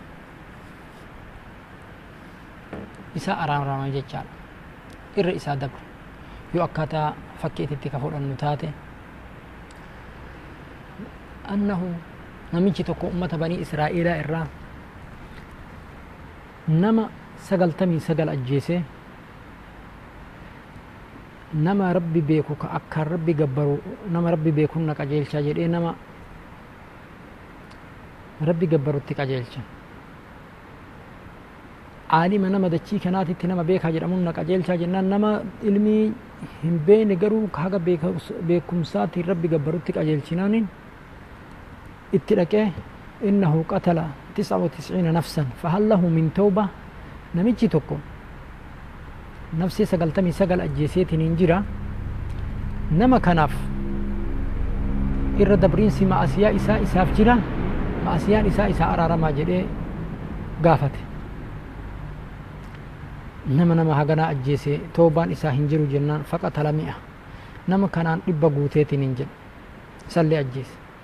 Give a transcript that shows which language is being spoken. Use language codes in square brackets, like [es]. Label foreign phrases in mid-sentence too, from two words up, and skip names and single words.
[om] isa araarama jechaadha irra isaa dabre yoo akkaataa fakkeetitti ka fudhannu taate annahu namichi tokko ummata banii israa'eelaa irraa nama 99 ajjeese nama rabbi beeku ka akka rabbi gabbaru nama rabbi beekun na qajeelcha jedhee nama rabbi gabbarutti qajeelcha aalima nama dachii kanaatitti nama beekaa jedhamuun na qajeelcha jennaan nama ilmii hin beekne garuu haga beekumsaatti rabbi gabbarutti qajeelchinaaniin itti dhaqee [ar] إنه قتل 99 نفسا فهل له من توبة [om] namichi tokko nafsi 99 ajjeeseetiin hin jira nama kanaaf irra dabriinsi ma'asiyaa isaa isaaf jira ma'asiyaan isaa araaramaa jedhee gaafate nama haganaa ajjeese toobaan isaa hin jiru jennaan faqatala mi'a nama kanaan 100 guuteetiin hin jedhu isallee ajjeese